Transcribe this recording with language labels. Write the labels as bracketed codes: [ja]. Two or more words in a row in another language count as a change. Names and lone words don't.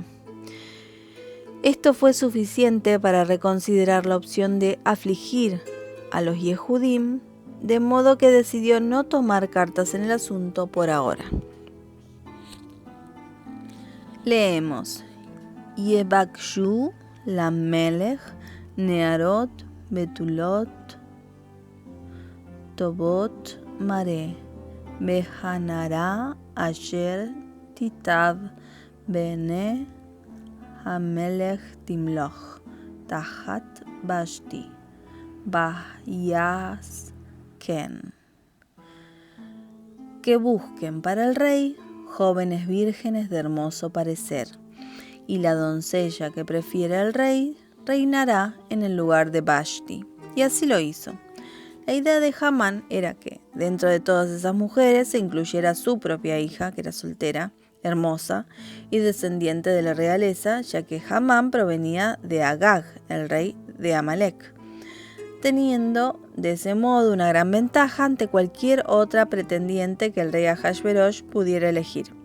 [es] Esto fue suficiente para reconsiderar la opción de afligir a los Yehudim, de modo que decidió no tomar cartas en el asunto por ahora. Leemos: [he] יבקשו למלך נערות בתולות טובות מראה והנערה אשר תיטב בעיני המלך תמלך תחת ושתי ויעש כן. [es] Que busquen para el rey jóvenes vírgenes de hermoso parecer, y la doncella que prefiera al rey reinará en el lugar de Vashti. Y así lo hizo. La idea de Hamán era que, dentro de todas esas mujeres, se incluyera su propia hija, que era soltera, hermosa y descendiente de la realeza, ya que Hamán provenía de Agag, el rey de Amalek, teniendo de ese modo una gran ventaja ante cualquier otra pretendiente que el rey Ahasverosh pudiera elegir.